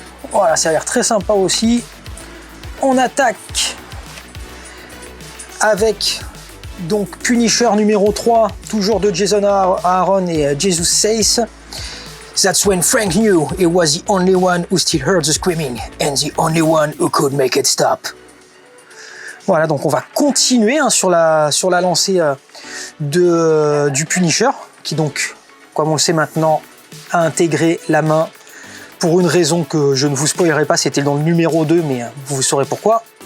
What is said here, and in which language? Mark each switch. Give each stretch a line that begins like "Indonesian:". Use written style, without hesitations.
French: Voilà, ça a l'air très sympa aussi. On attaque avec donc Punisher numéro 3, toujours de Jason Aaron et Jesus Says.
English: That's when Frank knew he was the only one who still heard the screaming and the only one who could make it stop.
French: Voilà, donc on va continuer hein, sur la lancée du Punisher, qui donc, comme on le sait maintenant, a intégré la main pour une raison que je ne vous spoilerai pas, c'était dans le numéro 2, mais vous saurez pourquoi.